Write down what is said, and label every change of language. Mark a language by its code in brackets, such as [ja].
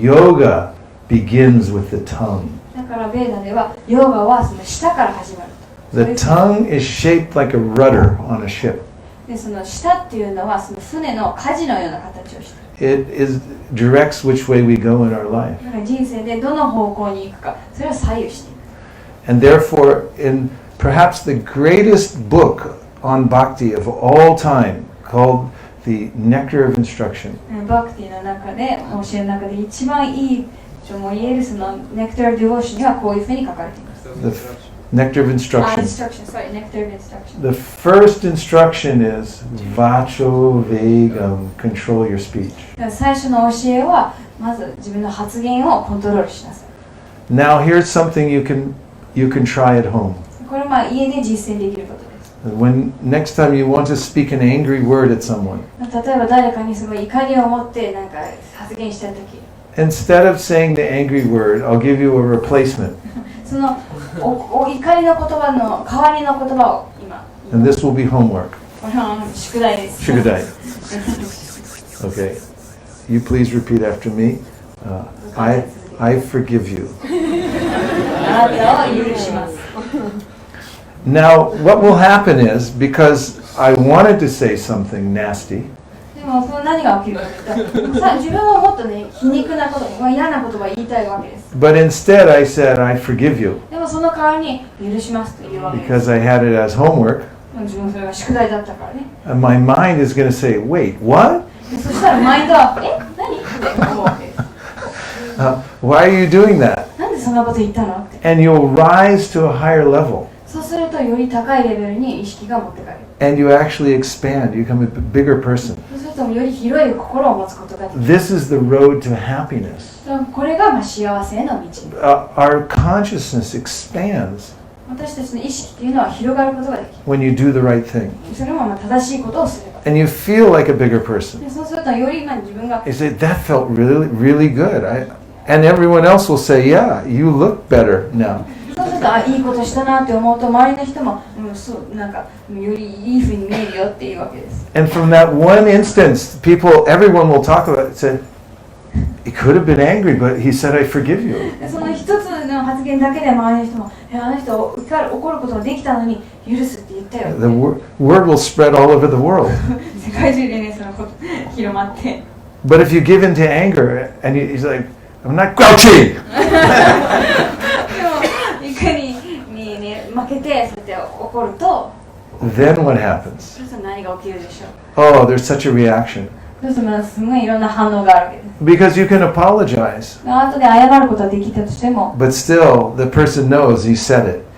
[en] Yoga begins with the tongue. [ja] だからベーダではヨガはその舌から始まる。 [en] The tongue is shaped like a rudder on a ship. [ja] でその舌っていうのはその船の舵のような形をしている。 [en] It directs which way we go in our life. [ja] だから人生でどの方向に行くか、それを左右している。 [en] And therefore, in perhaps the greatest book on bhakti of all time, called the Nectar of Instruction, [ja] バクティの中で、教えの中で一番いいとも言えるそのネクター・デュボーションにはこういうふうに書かれています。 [en] the Nectar of Instruction. Sorry, Nectar of Instruction. The first instruction is vacho vegam, control your speech. [ja] だから最初の教えは、まず自分の発言をコントロールしなさい。 [en] Now here's something you can try at home. [ja] これは家で実践できることです。 [en] When next time you want to speak an angry word at someone, [ja] 例えば誰かにすごい怒りを持ってなんか発言したとき、 [en] instead of saying the angry word, I'll give you a replacement. [ja] その怒りの言葉の代わりの言葉を今。 [en] And this will be homework. [ja] これは宿題です。宿題.Okay. [en] You please repeat after me. I forgive you. [ja] あなたを許します。 [en] Now, what will happen is, because I wanted to say something nasty, [ja] でもその何が起きるかというと、自分はもっとね、皮肉なこと、嫌な言葉を言いたいわけです。 [en] but instead I said, I forgive you, [ja] でもその代わりに許しますというわけです。 [en] because I had it as homework. [ja] 自分それが宿題だったからね。 [en] And my mind is going to say, wait, what? [ja] でそしたらマインドは、何って思うわけです。 [en] Why are you doing that? [ja] なんでそんなこと言ったのって。 [en] And you'll rise to a higher level. [ja] そうするとより高いレベルに意識が持ってかれる。 [en] And you actually expand. You become a bigger person. [ja] そうするとより広い心を持つことができる。 [en] This is the road to happiness. [ja] これが幸せへの道。 [en] Our consciousness expands [ja] 私たちの意識っていうのは広がることができる。 [en] when you do the right thing. [ja] それも正しいことをすれば。 [en] And you feel like a bigger person. [ja] でそうするとより自分が [en] You say, that felt really, really good. And everyone else will say, yeah, you look better now. [ja] そうするといいことしたなって思うと周りの人も、そうなんかよりいい風に見えるよっていうわけです。 [en] And from that one instance, everyone will talk about it. Say, he could have been angry, but he said, I forgive you. [ja] でその一つの発言だけで周りの人もあの人怒ることができたのに許すって言ったよ。 [en] The word will spread all over the world. [ja] 世界中でねそのこと広まって。 [en] But if you give in to anger, and he's like, I'm not grouchy. [ja] 怒りにね負けてそうやって怒ると、 [en] Then what happens? [ja] そうすると何が起きるでしょう。 [en] Oh, there's such a reaction. [ja] そうするとすごいいろんな反応があるわけです。 [en] Because you can apologize, [ja] 後で謝ることはできたとしても、 [en] but still, the person knows you said it.